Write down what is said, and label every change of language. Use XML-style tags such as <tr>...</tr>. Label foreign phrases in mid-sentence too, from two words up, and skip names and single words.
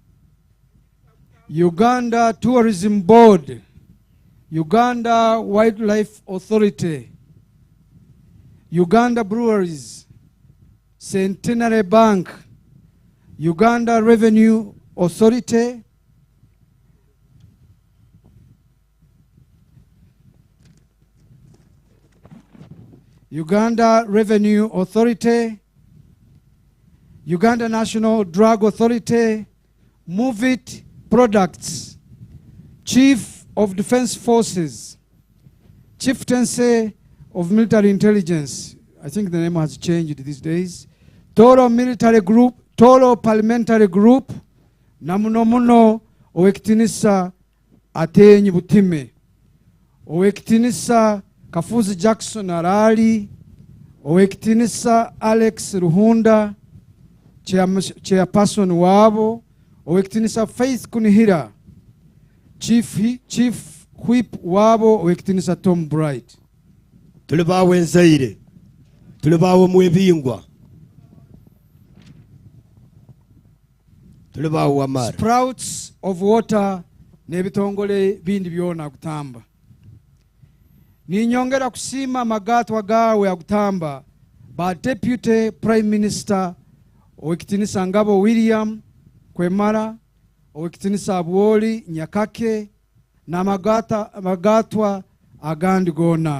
<en>Uganda Tourism Board Uganda Wildlife Authority Uganda Breweries Centenary Bank Uganda Revenue Authority Uganda Revenue Authority, Uganda National Drug Authority, Move It Products, Chief of Defense Forces, Chieftaincy of Military Intelligence, I think the name has changed these days. Toro Military Group, Toro Parliamentary Group,</en> <ttj>na muno owekitinisa Atenyi Butime, owekitinisa Kafuzi Jackson Arali, owekitinisa Alex Ruhunda, chairperson wabo, owekitinisa Faith Kunihira,</ttj> <en>chief whip</en> <ttj>wabo, owekitinisa Tom Bright. Tulibawe Nzaire, tulibawe Mwebingwa, tulibawe Wamara. Sprouts of water nebitongole bindi byona kutamba. Ninyongera kusima magatwa gawe agutamba ba Deputy Prime Minister owekitinisa Ngabo William Kwemara, owekitinisa Abuoli Nyakake na magatwa agandi gona.</ttj>